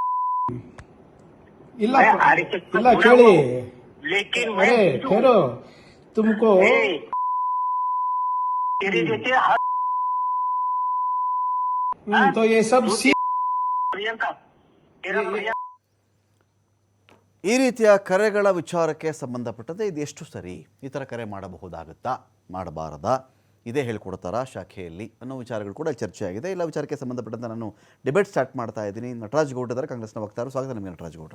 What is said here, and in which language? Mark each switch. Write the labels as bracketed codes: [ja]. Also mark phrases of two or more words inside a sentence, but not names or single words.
[kn] ಇಲ್ಲ [hi] मैं RSS को [kn] ಇಲ್ಲ [hi] जुड़ा [kn] ಕೇಳಿ. [hi] हुआ हूँ. लेकिन मैं अरे हिंदू हूँ. ठहरो, तुमको ए, तेरे जैसे हर तो ये सब प्रियंका तेरा प्रियंका [kn] ಈ ರೀತಿಯ ಕರೆಗಳ ವಿಚಾರಕ್ಕೆ ಸಂಬಂಧಪಟ್ಟಂತೆ ಇದು ಎಷ್ಟು ಸರಿ, ಈ ಥರ ಕರೆ ಮಾಡಬಹುದಾಗುತ್ತಾ, ಮಾಡಬಾರದಾ, ಇದೇ ಹೇಳ್ಕೊಡ್ತಾರಾ ಶಾಖೆಯಲ್ಲಿ ಅನ್ನೋ ವಿಚಾರಗಳು ಕೂಡ ಚರ್ಚೆ ಆಗಿದೆ. ಇಲ್ಲ ವಿಚಾರಕ್ಕೆ ಸಂಬಂಧಪಟ್ಟಂತೆ ನಾನು [en] debate start [kn] ಮಾಡ್ತಾ ಇದ್ದೀನಿ. ನಟರಾಜ್ ಗೌಡ ಇದ್ದಾರೆ, ಕಾಂಗ್ರೆಸ್ನ ವಕ್ತಾರರು. ಸ್ವಾಗತ ನಿಮಗೆ ನಟರಾಜ್ ಗೌಡ್ರೆ.